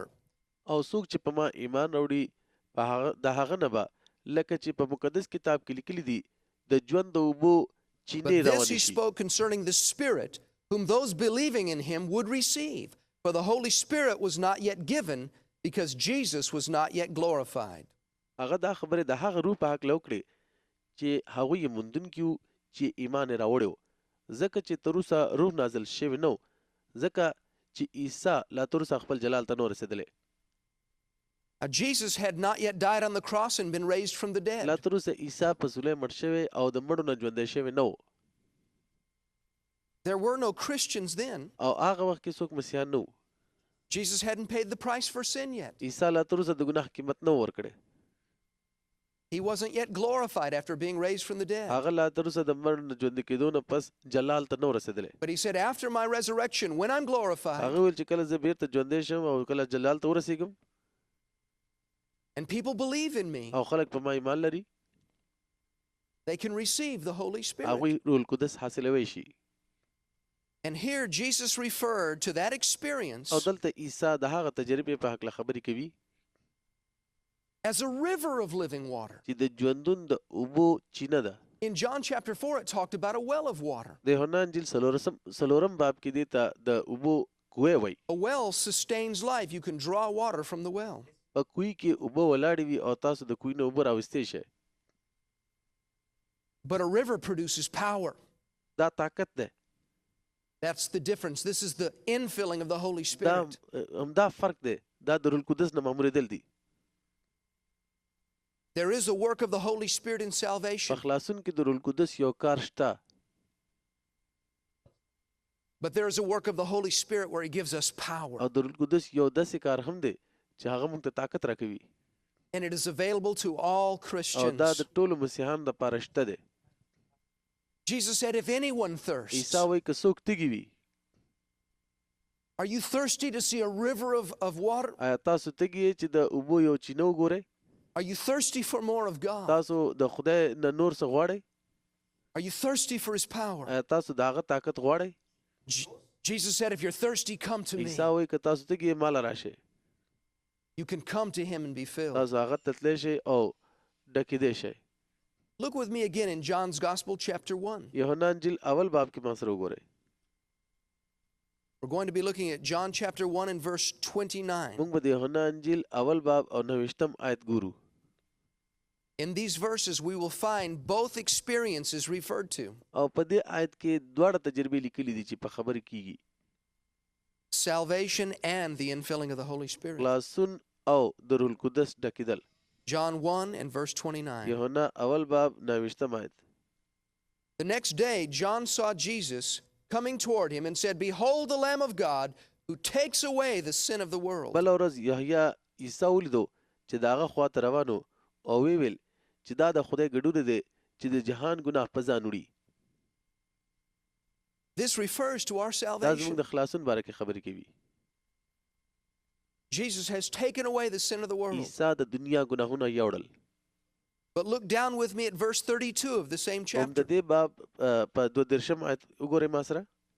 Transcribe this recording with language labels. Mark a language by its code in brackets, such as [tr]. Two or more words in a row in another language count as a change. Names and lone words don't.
[ps] او څوک چې په ما ایمان راوړي د هغه نه به لکه چې په مقدس کتاب کې لیکلي دي د ژوند د اوبو چینې [en] But this [ps] روانې [en] he [ps] شي [en] spoke concerning the Spirit, whom those believing in him would receive. For the Holy Spirit was not yet given, because Jesus was not yet glorified. [ps] هغه دا خبره د هغه روح په حق لوکړي چې هغوی یې موندونکي وو چې ایمان یې راوړی و ځکه چې تر اوسه روح نازل شوی نه و ځکه چې عیسی لا تر اوسه خپل جلال ته نه و رسېدلی. [en] Jesus had not yet died on the cross and been raised from the [ps] لا [en] dead. [ps] تر اوسه عیسی په صلیب مړ شوی او د مړو نه ژوندی شوی نه و [en] There were no Christians then. [ps] او هغه وخت کې څوک مسیحیان نه وو. [en] Jesus hadn't paid the price for sin yet. [ps] عیسی لا تر اوسه د ګناه قیمت نه و ورکړی. [en] He wasn't yet glorified after being raised from the dead. [ps] هغه لا تر اوسه د مړو نه ژوندي کېدو نه پس جلال ته نه و رسېدلی. [en] But he said, after my resurrection, when I'm glorified, [ps] هغه ویل چې کله زه بیرته ژوندی شم او کله جلال ته ورسېږم [en] and people believe in me, [ps] او خلک په ما ایمان لري [en] they can receive the Holy Spirit. [ps] هغوی روح القدس حاصلوی شي. [en] And here Jesus referred to that experience [ps] او دلته عیسی د هغه تجربې په هکله خبرې کوي [en] as a river of living water. [ps] چې د ژوندون د اوبو چینه ده. [en] In John chapter 4, it talked about a well of water. [ps] د یوحنا انجیل څلورم باب کې دې ته د اوبو کوی وایي. [en] A well sustains life. You can draw water from the well. [ps] په کوی کې اوبه ولاړې وي او تاسو د کوی نه اوبه راوستلی شئ. [en] But a river produces power. [ps] دا طاقت ده. [en] That's the difference. This is the infilling of the Holy [ps] دا [en] Spirit. [ps] همدا فرق دی. دا د روح القدس نه مامورېدل دي. [en] There is a work of the Holy Spirit in [ps] په [en] salvation. [ps] خلاصون کې د روح القدس یو کار شته. [en] But there is a work of the Holy Spirit where He gives us power. [ps] او د روح القدس یو داسې کار هم دی چې هغه موږ ته طاقت راکوي. [en] And it is available to all [ps] او دا [en] Christians. [ps] د ټولو مسیحانو دپاره شته دی. [en] Jesus said, if anyone thirsts, [ps] عیسی وایي که څوک تږي وي [en] are you thirsty to see a river of water? [ps] آیا تاسو تږي یې چې د اوبو یو چینه وګورئ؟ [en] Are you thirsty for more of God? [ps] تاسو د خدای نه نور څه غواړئ؟ [en] Are you thirsty for His power? [ps] آیا تاسو د هغه طاقت غواړئ؟ [en] Jesus said, if you're thirsty, come to me. [ps] عیسی وایي که تاسو تږي یې ماله راشئ. [en] You can come to Him and be filled. [ps] تاسو هغه ته تللی شئ او ډکېدی شئ. [en] Look with me again in John's Gospel, chapter 1. [ps] یوحنا انجیل اول باب کې ما سره وګورئ. [en] We're going to be looking at John chapter 1 and verse 29. [ps] موږ به د یوحنا انجیل اول باب او 29 آیت ګورو. [en] In these verses, we will find both experiences referred to. [ps] او په دې آیت کې دواړه تجربې لیکلي دي چې په خبرې کیږي. [en] Salvation and the infilling of the Holy Spirit. [ps] خلاصون او د روح القدس ډکېدل. [en] John 1 and verse 29. [ps] یوحنا اول باب 29 آیت. [en] The next day, John saw Jesus coming toward him and said, behold the Lamb of God who takes away the sin of the world. [ps] بله ورځ یحیی عیسی ولیدو چې د هغه خواته روانو او ویې ویل چې دا د خدای ګډونه دی چې د جهان ګناه په ځان وړي. [en] This refers to our [ps] دا زموږ [en] salvation. [ps] د خلاصون باره کې خبرې کوي. [en] Jesus has taken away the sin of the world. [ps] عیسی د دنیا ګناهونه یوړل. [en] But look down with me at verse 32 of the same [ps] هم [en] chapter. [ps] د دې باب په 32 آیت وګورئ ما سره.